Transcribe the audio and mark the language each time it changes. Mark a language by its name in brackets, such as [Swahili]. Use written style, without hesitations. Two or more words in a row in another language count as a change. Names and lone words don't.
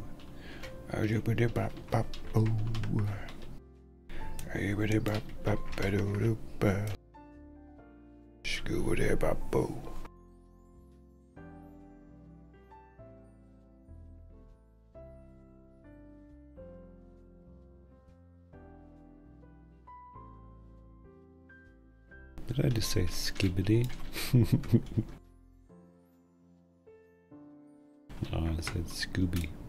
[English] Scooby doo bap bap boo. Scooby doo bap bap ba doo doo ba. Scooby doo bap boo. Did I just say skibbity? Oh, I said Scooby.